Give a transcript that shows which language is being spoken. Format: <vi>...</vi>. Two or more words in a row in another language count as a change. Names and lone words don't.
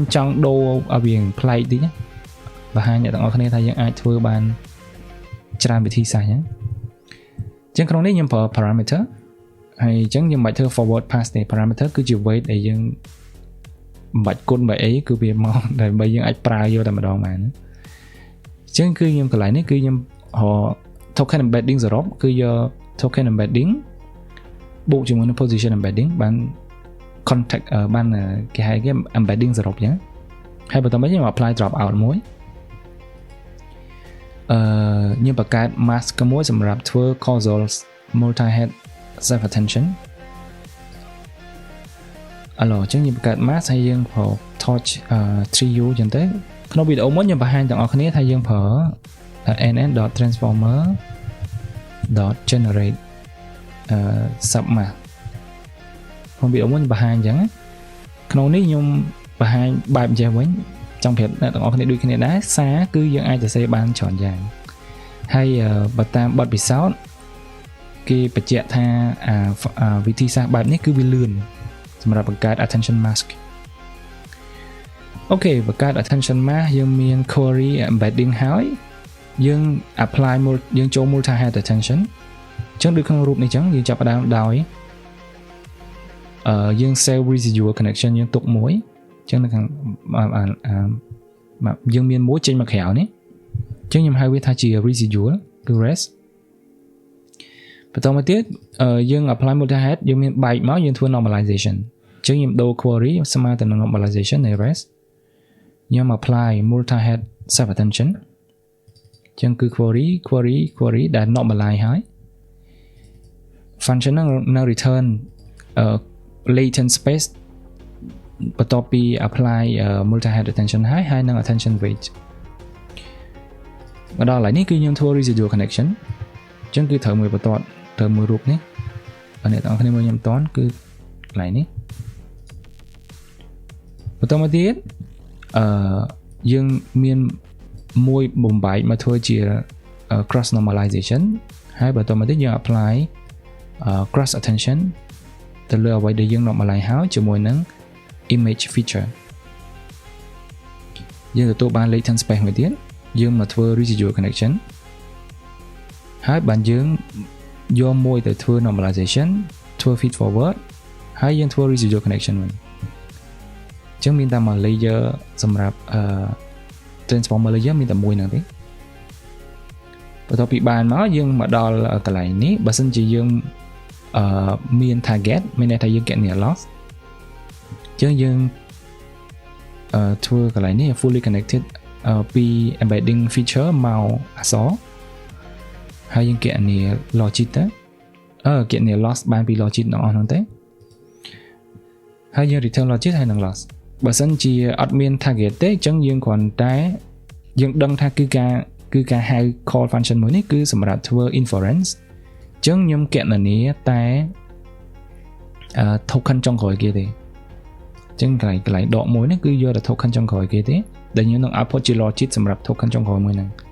<km>ចង់ដូរឲ្យវាប្លែកតិចណាបង្ហាញអ្នកទាំងអស់គ្នាថាយើងអាចធ្វើបានច្រើនវិធីសាស្ត្រអញ្ចឹងក្នុងនេះ ខ្ញុំប្រើ parameter ហើយអញ្ចឹងយើងមិនបាច់ធ្វើ</km> <en>forward pass</en> <km>ទេ parameter គឺជា weight ដែលយើងមិនបាច់គុណបើអីគឺវាមកដើម្បីយើងអាចប្រើយកតែម្ដងបានអញ្ចឹងគឺខ្ញុំកន្លែងនេះគឺខ្ញុំរក</km> <en>token embedding</en> <km>សរុបគឺយក</km> <en>token embedding</en> <km>បូកជាមួយនឹង</km> <en>position embedding</en> <km>បាន context បានគេហៅគេ embedding សរុបអញ្ចឹងហើយបន្តមកខ្ញុំ apply</km> <en>drop out</en> <km>មួយ ខ្ញុំបង្កើត mask មួយសម្រាប់ធ្វើ</km> <en>causal multi head self attention</en> <km>ឥឡូវអញ្ចឹងខ្ញុំបង្កើត mask ហើយយើងប្រើ</km> <en>torch 3u</en> <km>អញ្ចឹងទៅក្នុងវីដេអូមុនខ្ញុំបង្ហាញទាំងអស់គ្នាថាយើងប្រើ</km> <en>nn.transformer.generate submask</en> <km>ក្នុងវីដេអូមុនបង្ហាញអញ្ចឹងក្នុងនេះខ្ញុំបង្ហាញបែបអញ្ចឹងវិញចង់ប្រាប់អ្នកទាំងអស់គ្នាដូចគ្នាដែរសារគឺយើងអាចសរសេរបានច្រើនយ៉ាងហើយបើតាមបទពិសោធន៍គេបញ្ជាក់ថាវិធីសាស្ត្របែបនេះគឺវាលឿនសម្រាប់បង្កើត</km> <en>attention mask</en> <km>អូខេបង្កើត</km> <en>attention mask</en> <km>យើងមាន</km> <en>query embedding</en> <km>ហើយយើង apply យើងចូល</km> <en>multi head attention</en> <km>អញ្ចឹងដូចក្នុងរូបនេះអញ្ចឹងយើងចាប់ផ្ដើមដោយ យើង save</km> <en>residual connection</en> <km>យើងទុកមួយអញ្ចឹងនៅខាងយើងមានមួយចេញមកក្រៅនេះអញ្ចឹងខ្ញុំហៅ វាថាជា residual គឺ rest បន្តមកទៀតយើង apply</km> <en>multi head</en> <km>យើងមានបែកមកយើងធ្វើ normalization អញ្ចឹងខ្ញុំដូរ query ស្មើទៅនឹង normalization នៃ rest ខ្ញុំ apply</km> <en>multi head self attention</en> <km>អញ្ចឹងគឺ query ដែល normalize ហើយ</km> <en>function នឹង return latent space</en> <km>បន្ទាប់ពី apply</km> <en>multi head attention</en> <km>ហើយនឹង</km> <en>attention weight</en> <km>មកដល់ឡើយនេះគឺខ្ញុំធ្វើ</km> <en>residual connection</en> <km>អញ្ចឹងគឺត្រូវមួយបន្ទាត់ត្រូវមួយរូបនេះបើអ្នកទាំងអស់គ្នាមើលខ្ញុំមិនតាន់គឺកន្លែងនេះបន្តមកទៀតយើងមានមួយបំបែកមកធ្វើជា</km> <en>cross normalization</en> <km>ហើយបន្តមកទៀតយើង apply</km> <en>cross attention</en> <km>ទៅលើអ្វីដែលយើង normalize ហើយជាមួយនឹង</km> <en>image feature</en> <km>យើងទទួលបាន</km> <en>latent space</en> <km>មួយទៀតយើងមកធ្វើ</km> <en>residual connection</en> <km>ហើយបានយើងយកមួយ ទៅធ្វើ normalization ធ្វើ</km> <en>feed forward</en> <km>ហើយយើងធ្វើ</km> <en>residual connection</en> <km>វិញអញ្ចឹងមានតែមួយ layer សម្រាប់</km> <en>transformer layer</en> <km>មានតែមួយហ្នឹងទេបន្ទាប់ពីបានមកយើងមកដល់កន្លែងនេះបើសិនជាយើងមាន target មានន័យថាយើងគណនា loss អញ្ចឹងយើងធ្វើកន្លែងនេះ</km> <en>fully connected</en> <km>ពី</km> <en>embedding feature</en> <km>មកអក្សរ ហើយយើងគណនា logic ទៅគណនា loss បានពី logic ទាំងអស់ហ្នឹងទៅហើយយើង</km> <en>return logic</en> <km>ហើយនឹង loss បើសិនជាអត់មាន target ទេអញ្ចឹងយើងគ្រាន់តែយើងដឹងថាគឺការហៅ</km> <en>call function</en> <km>មួយនេះគឺសម្រាប់ធ្វើ inference អញ្ចឹងខ្ញុំគណនាតែ token ចុងក្រោយគេទេអញ្ចឹងកន្លែងដកមួយនេះគឺយកតែ token ចុងក្រោយគេទេដែលយើងនឹង</km> <en>output ជា logic</en> <km>សម្រាប់ token ចុងក្រោយមួយហ្នឹង</km>